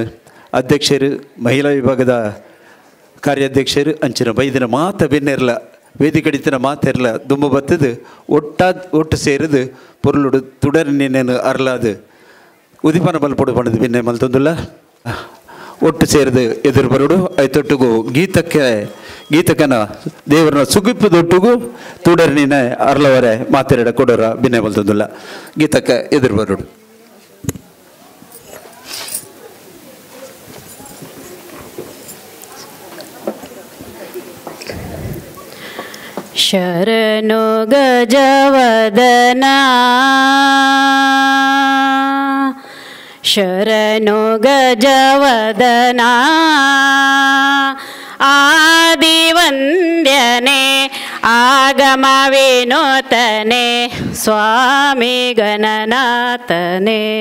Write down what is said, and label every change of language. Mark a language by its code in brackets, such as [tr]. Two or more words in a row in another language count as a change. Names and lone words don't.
[tcy] ಅಧ್ಯಕ್ಷರು ಮಹಿಳಾ ವಿಭಾಗದ ಕಾರ್ಯಾಧ್ಯಕ್ಷರು ಅಂಚಿನ ಬೈದಿನ ಮಾತ ಬೆನ್ನೆರ್ಲ ವೇದಿಕಡಿತಿನ ಮಾತೆರ್ಲ ದುಂಬ ಬತ್ತದು ಒಟ್ಟು ಸೇರಿದು ಪೊರ್ಲುಡು ತುಡರಣಿನೇನು ಅರ್ಲಾದು ಉದಿಪನ ಬಲ್ಪೊಡು ಪಣದು ಬೆನ್ನೆ ಮಲ್ತೊಂದುಲ್ಲ ಒಟ್ಟು ಸೇರಿದು ಎದುರು ಬರೋಡು ಐತೊಟ್ಟಿಗೂ ಗೀತಕ್ಕನ ದೇವರನ್ನ ಸುಗಿಪ್ಪದೊಟ್ಟಿಗೂ ತುಡರ್ನಿನ ಅರ್ಲವರೆ ಮಾತೆರಡ ಕೊಡೋರ ಬಿನ್ನೆ ಬಲ್ತಂದುಲ್ಲ ಗೀತಕ್ಕ ಎದುರು ಬರೋಡು. [kn] ಶರಣು ಗಜವದನ ಶರಣು ಗಜವದನ ಆದಿವಂದ್ಯನೆ ಆಗಮ ವಿನೂತನೆ ಸ್ವಾಮಿ ಗಣನಾಥನೆ